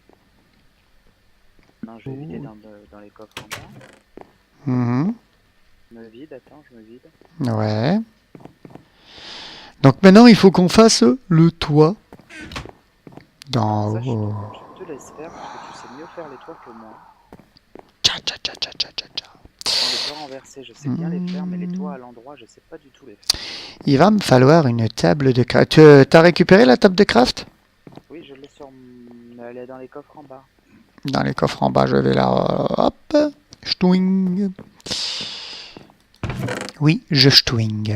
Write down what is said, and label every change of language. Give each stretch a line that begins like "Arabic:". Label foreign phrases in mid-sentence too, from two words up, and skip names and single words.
French: Non, je vais vider dans les coffres en bas. Mhm. Je me vide, attends, je me vide. Ouais. Donc maintenant, il faut qu'on fasse le toit. Dans... Ça, je te laisse faire parce que tu sais mieux faire les toits que moi. Tcha, tcha, tcha, tcha, tcha, tcha, tcha. Bon, les toits renversés, je sais bien les faire, mais les toits à l'endroit, je sais pas du tout les faire. Il va me falloir une table de craft. T'as récupéré la table de craft? Oui, je l'ai sur. Elle est dans les coffres en bas. Dans les coffres en bas, je vais là. Hop. Stwing. Oui, je stwing.